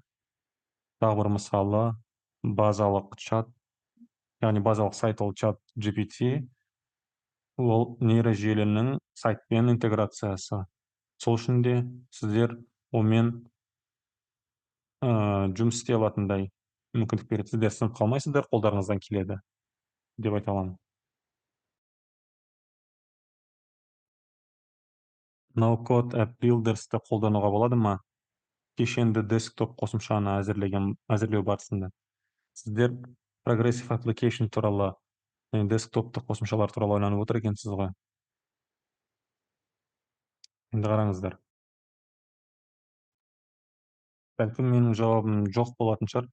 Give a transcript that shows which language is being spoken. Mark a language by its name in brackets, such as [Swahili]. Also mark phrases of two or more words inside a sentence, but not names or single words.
[Kazakh] Тағы бір мысалы, базалық чат, яғни базалық сайт ол чат GPT, ол нейрожелінің сайтпен интеграциясы. Сол үшін де сіздер онымен жұмыс істей алатындай мүмкіндік береді. Сіздер сынып қалмайсыздар, қолдарыңыздан келеді деп айта аламын. [English] No-code app builders'ты [Kazakh] қолдануға болады ма? Кешенді десктоп қосымшаны әзірлеу барысында. Сіздер [English] Progressive Application [Kazakh] туралы, десктоптық қосымшалар туралы ойланып отыр екенсіз ғой. Енді қараңыздар. Бәлкім менің жауабым жоқ болатын шығар.